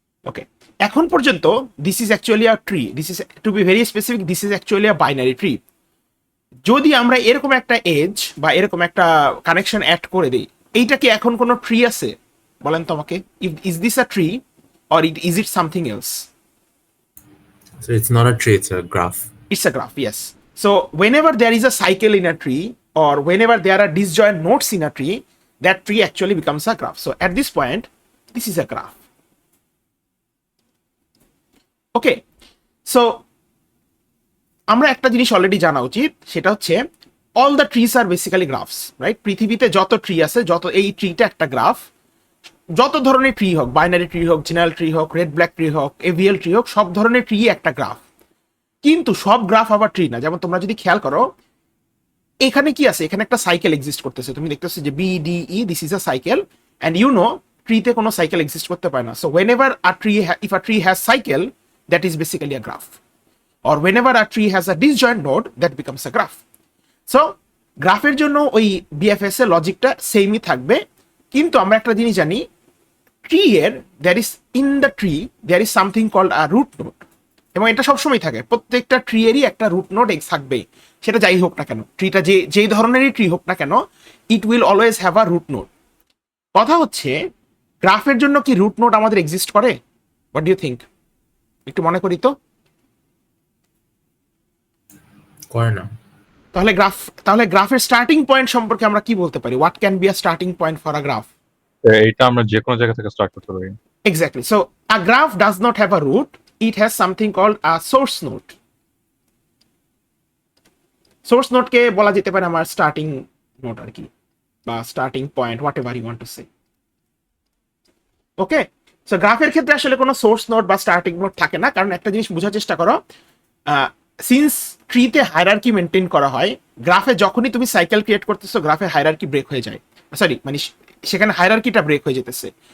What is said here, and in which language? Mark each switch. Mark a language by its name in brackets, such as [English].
[English] okay, [Bangla] এখন পর্যন্ত [English] This is actually a tree, this is to be very specific, this is actually a binary tree. [Bangla] যদি আমরা এরকম একটা এজ বা এরকম একটা কানেকশন অ্যাড করে দিই, এইটা কি এখন কোনো ট্রি আছে? বলেন তো আমাকে, [English] Is this a tree or is it something else? So it's not a tree, it's a graph. It's a graph, yes. So whenever there is a cycle in a tree, or whenever there are disjoint nodes in a tree, that tree actually becomes a graph. So at this point, this is a graph. Okay, so [Bangla] আমরা একটা জিনিস already জানা উচিত, সেটা হচ্ছে [English] All the trees are basically graphs, right? [Bangla] পৃথিবীতে যত tree আছে, যত এই ট্রিটা একটা গ্রাফ, যত ধরনের ট্রি হোক, বাইনারি ট্রি হোক, জেনারেল ট্রি হোক, রেড ব্ল্যাক ট্রি হোক, এভিএল ট্রি হোক, সব ধরনের ট্রি একটা গ্রাফ। কিন্তু সব গ্রাফ আবার ট্রি না। যেমন তোমরা যদি খেয়াল করো এখানে কি আছে, এখানে একটা সাইকেল এক্সিস্ট করতেছে, তুমি দেখতেছো যে B D E, [English] this is a cycle, and you know [Bangla] ট্রিতে কোনো সাইকেল এক্সিস্ট করতে পারে না। [English] So whenever a tree if a tree has cycle, that is basically a graph, or whenever a tree has a disjoint node, that becomes a graph. [Bangla] So গ্রাফের জন্য ওই BFS এর লজিকটা সেমই থাকবে, কিন্তু আমরা একটা জিনিস জানি, ট্রি এর [English] there is in the tree there is something called a root node, [Bangla] এবং এটা সবসময় থাকে, প্রত্যেকটা ট্রি এরই একটা রুট নোড থাকবে, সেটা যাই হোক না কেন, ট্রিটা যেই ধরনেরই ট্রি হোক না কেন, [English] It will always have a root node. [Bangla] কথা হচ্ছে গ্রাফের জন্য কি রুট নোড আমাদের এক্সিস্ট করে? [English] What do you think? [Bangla] একটু মনে করি তো। করে না। তাহলে গ্রাফের স্টার্টিং পয়েন্ট সম্পর্কে আমরা কি বলতে পারি? [English] What can be a starting point for a graph? [Bangla] এটা আমরা যে কোনো জায়গা থেকে স্টার্ট করতে পারি। [English] Exactly. So a graph does not have a root, it has something called a source node. [Bangla] Source নোডকে বলা যেতে পারে আমার স্টার্টিং নোড আর কি, বা starting point, [English] Whatever you want to say. [Bangla] Okay, so গ্রাফের ক্ষেত্রে আসলে কোনো সোর্স নোড বা স্টার্টিং নোড থাকে না, কারণ একটা জিনিস বোঝার চেষ্টা করো, সিন্স ট্রিতে হায়ারার্কি মেনটেন করা হয়, গ্রাফে যখনই তুমি সাইকেল ক্রিয়েট করতেছো গ্রাফে হায়ারার্কি ব্রেক হয়ে যায়, সরি মানে সেখানে হায়ারার্কিটা ব্রেক হয়ে যেতেছে।